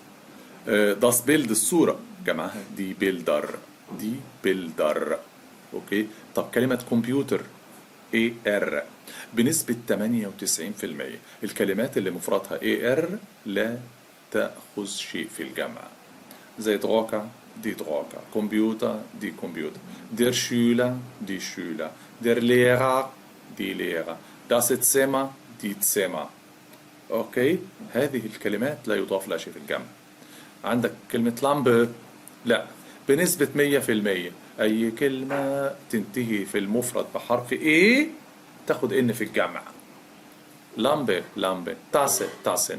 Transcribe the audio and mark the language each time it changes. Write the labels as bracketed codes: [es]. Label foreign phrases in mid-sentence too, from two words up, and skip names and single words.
[de] das Bild [ar] الصورة جمعها [de] die Bilder, die Bilder. اوكي. [ar] طب كلمة كمبيوتر AR بنسبة 98%. الكلمات اللي مفردها AR لا تأخذ شيء في الجمع، زي [de] Drucker die Drucker, Computer die Computer, der Schüler die Schüler، der Lehrer die Lehrer، das Zimmer die Zimmer. [ar] اوكي. هذه الكلمات لا يضاف لها شيء في الجمع. عندك كلمة لامبه، لا، بنسبة 100%. أي كلمة تنتهي في المفرد بحرف إيه تاخد إن في الجمع. [de] Lampe Lampe, Tasse Tassen.